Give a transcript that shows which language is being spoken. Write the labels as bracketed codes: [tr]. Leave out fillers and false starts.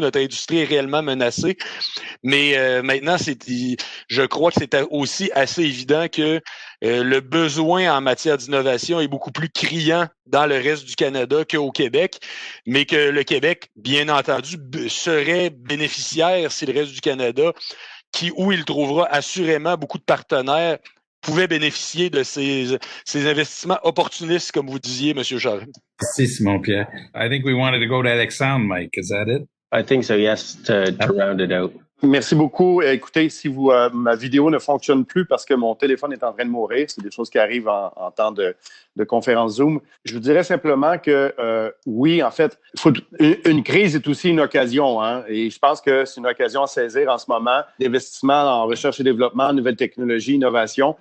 [fr] Notre industrie est réellement menacée. Mais maintenant, je crois que c'est aussi assez évident que le besoin en matière d'innovation est beaucoup plus criant dans le reste du Canada qu'au Québec, mais que le Québec, bien entendu, serait bénéficiaire si le reste du Canada, où il trouvera assurément beaucoup de partenaires, pouvait bénéficier de ces investissements opportunistes, comme vous disiez, M. Charest. Merci, Simon-Pierre. [en] I think we wanted to go to Alexandre, Mike. Is that it? I think so, yes, to round it out. [fr] Merci beaucoup. Écoutez, si ma vidéo ne fonctionne plus parce que mon téléphone est en train de mourir, c'est des choses qui arrivent en temps de conférence Zoom. Je vous dirais simplement que oui, en fait, une crise est aussi une occasion, hein, et je pense que c'est une occasion à saisir en ce moment d'investissement en recherche et développement, nouvelles technologies, innovation.